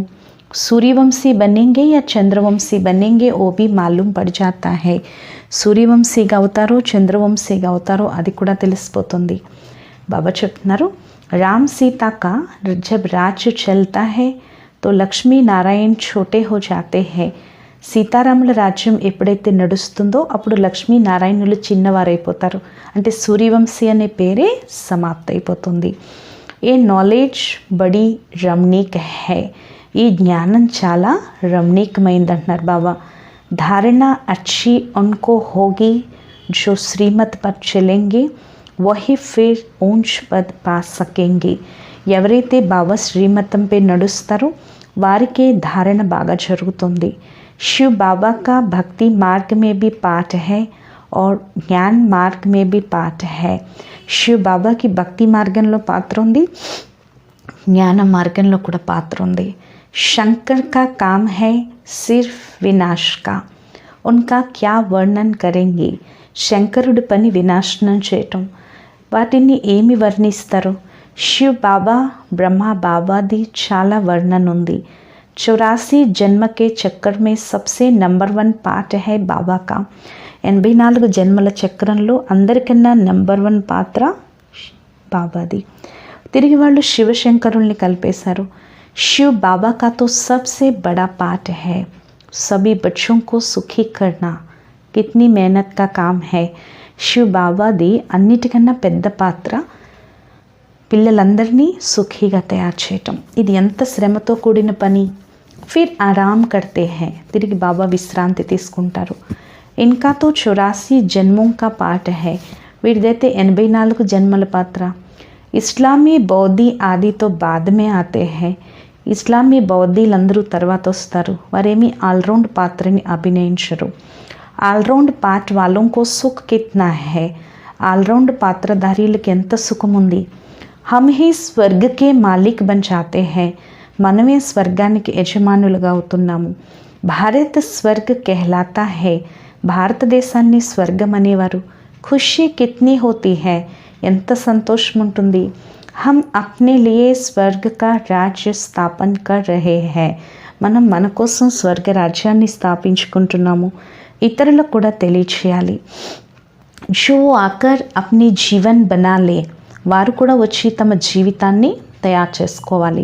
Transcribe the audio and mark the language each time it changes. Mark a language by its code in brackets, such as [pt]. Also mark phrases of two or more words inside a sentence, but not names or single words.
[hi] सूर्यवंशी बनेंगे या चंद्रवंशी बनेंगे वो भी मालूम पड़ जाता है. [te] సూర్యవంశీగా అవుతారో చంద్రవంశీగా అవుతారో అది కూడా తెలిసిపోతుంది. బాబా చెప్తున్నారు, [hi] राम सीता का जब राज्य चलता है तो లక్ష్మీ నారాయణ్ छोटे हो जाते हैं. [te] సీతారాముల రాజ్యం ఎప్పుడైతే నడుస్తుందో అప్పుడు లక్ష్మీనారాయణులు చిన్నవారైపోతారు. అంటే సూర్యవంశీ అనే పేరే సమాప్త అయిపోతుంది. [hi] ये नॉलेज बड़ी रमणीक है. [te] ఈ జ్ఞానం చాలా రమణీకమైంది అంటున్నారు బాబా. [hi] धारणा अच्छी उनको होगी जो श्रीमत पर चलेंगे वही फिर ऊंच पद पा सकेंगे. [te] ఎవరైతే బాబా శ్రీమతంపై నడుస్తారో వారికే ధారణ బాగా జరుగుతుంది. [hi] शिव बाबा का भक्ति मार्ग में भी पाठ है और ज्ञान मार्ग में भी पाठ है. शिव बाबा की भक्ति [te] మార్గంలో పాత్ర ఉంది, జ్ఞాన మార్గంలో కూడా పాత్ర ఉంది. [hi] शंकर का काम है सिर्फ विनाश का. उनका क्या वर्णन करेंगे. [te] శంకరుడి పని వినాశనం చేయటం. వాటిని ఏమి వర్ణిస్తారు. శివ్ బాబా బ్రహ్మ బాబాది చాలా వర్ణన ఉంది. [hi] 84 जन्म के चक्कर में सबसे नंबर 1 पार्ट है बाबा का. [te] 84 జన్మల చక్రంలో అందరికన్నా నెంబర్ 1 పాత్ర బాబాది. తిరిగి వాళ్ళు శివశంకరుల్ని కలిపేశారు. [hi] शिव बाबा का तो सबसे बड़ा पार्ट है सभी बच्चों को सुखी करना. कितनी मेहनत का काम है. [te] शिव బాబాది అన్నిటికన్నా పెద్ద పాత్ర పిల్లలందరినీ సుఖీగా తయారు చేయటం. ఇది ఎంత శ్రమతో కూడిన పని. [hi] फिर आराम करते है. [te] తిరిగి బాబా విశ్రాంతి తీసుకుంటారు. [hi] इनका तो 84 जन्मों का पार्ट है. [te] వీరిదైతే 84 జన్మల పాత్ర. [hi] इस्लामी बौद्धी आदि तो बाद में आते है. [te] ఇస్లామీ బౌద్ధీలందరూ తర్వాత వస్తారు. వారేమీ ఆల్రౌండ్ పాత్రని అభినయించరు. [hi] ऑलराउंड पार्ट वालों को सुख कितना है. [te] ఆల్రౌండ్ పాత్రధారీలకు ఎంత సుఖం ఉంది. [hi] हम ही स्वर्ग के मालिक बन जाते है. [te] మనమే స్వర్గానికి యజమానులుగా అవుతున్నాము. [hi] भारत स्वर्ग कहलाता है. [te] భారతదేశాన్ని స్వర్గం అనేవారు. [hi] खुशी कितनी होती है. [te] ఎంత సంతోషం ఉంటుంది. [hi] हम अपने लिए स्वर्ग का राज्य स्थापन कर रहे हैं. [te] మనం మన కోసం స్వర్గ రాజ్యాన్ని స్థాపించుకుంటున్నాము. ఇతరులకు కూడా తెలియచేయాలి. [hi] जो आकर अपनी जीवन बना ले. [te] వారు కూడా వచ్చి తమ జీవితాన్ని తయారు చేసుకోవాలి.